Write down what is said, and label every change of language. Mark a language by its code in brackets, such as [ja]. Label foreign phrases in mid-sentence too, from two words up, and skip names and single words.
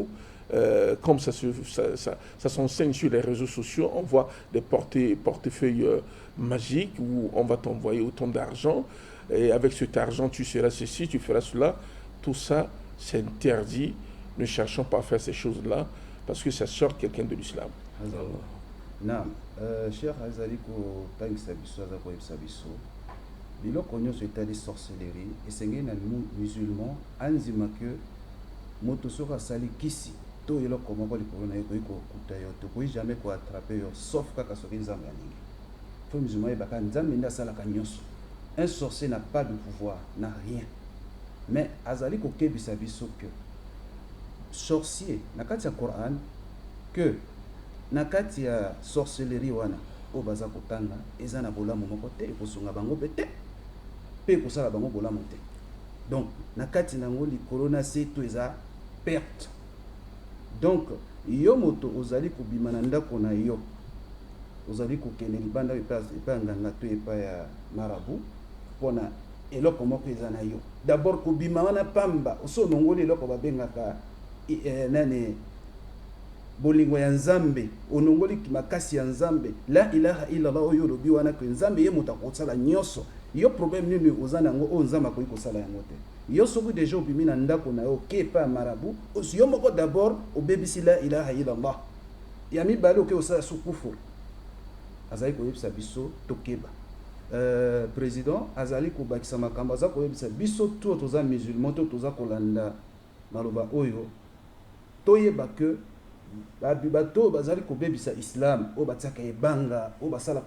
[fr] Comme ça s'enseigne sur les réseaux sociaux, on voit des portefeuilles magiques où on va t'envoyer autant d'argent et avec cet argent tu seras ceci, tu feras cela. Tout ça, c'est interdit. Ne cherchons pas à faire ces choses-là parce que ça sort quelqu'un de l'islam. Naam, [ln] cher azali ko tangisa biso aza koyebisa biso biloko nyonso etali sorcellerie esengeli na musulman anzima ke moto soki asali kisi to eloko moko likolo na ye koki kokuta yo tokoki jamais koattrape yo sauf kaka soki nzambe alingi. Fo musulman yebaka nzambe nde asalaka nyonso. [fr] Un sorcier n'a pas de pouvoir, n'a rien. [ln] Mais azali kokebisa biso ke sorcier na kati ya Coran que na kati ya sorcellerie wana o baza kotanga eza na bolamu moko te ekosunga bango pe te pe ekosala bango bolamu te. Donc na kati nango likolo na se to eza perte. Donc yo moto ozali kobima na ndako na yo ozali kokende libanda epa nganga to epa ya marabu pona eloko moko eza na yo. D'abord kobima wana pamba oso nongoli eloko babengaka nane bolingo ya nzambe onongoli makasi ya nzambe [ar] لا إله إلا الله [ln] oyo lobi wana ke nzambe ye moto akosala nyonso yo problème nini oza nango o nzambe akoki kosala yango te. Yo soki deja obimi na ndako na yo ke pa marabu yo moko d'abord obebisi [ar] لا إله إلا الله [ln] ya mibale oke osala sukufuru azali koyebisa biso tokeba. Président azali kobakisa makambo aza koyebisa biso to toza musulman to toza kolanda maloba oyo toyeba ke bato bazali kobebisa islam o batiaka ebanga o basalaka